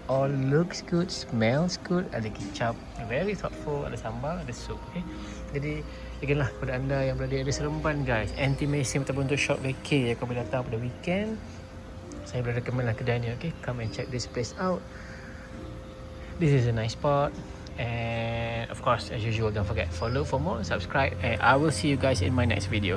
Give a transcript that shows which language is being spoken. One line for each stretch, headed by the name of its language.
English: All looks good, smells good.
Malay: Ada kicap,
English: very thoughtful.
Malay: Ada sambal, ada sup. Okay, jadi again lah, kepada anda yang berada di Seremban guys, anti-mesim ataupun untuk short vacay yang kau boleh datang pada weekend, saya boleh recommend lah kedai ni.
English: Okay, come and check this place out. This is a nice spot. And of course, as usual, don't forget follow for more, subscribe, and I will see you guys in my next video.